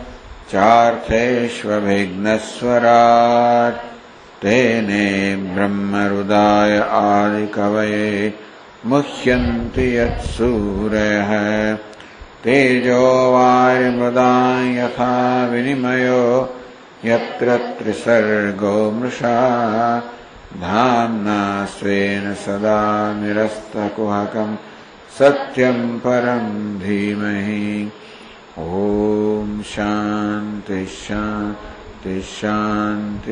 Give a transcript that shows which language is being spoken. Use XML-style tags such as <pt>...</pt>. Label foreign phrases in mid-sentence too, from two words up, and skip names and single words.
<sa>ચાર્થેષ્વભિઘ્નસ્વરાટ તેને બ્રહ્મહૃદાય આદિકવયે મુહ્યન્તિ યત્સૂરયઃ તેજો વાયુમૃદાં યથા વિનિમયો यत्र त्रिसर्गो मृषा धाम्ना स्वेन सदा निरस्तकुहकं सत्यं परं धीमहि. ओम शांति शांति शांति.</sa>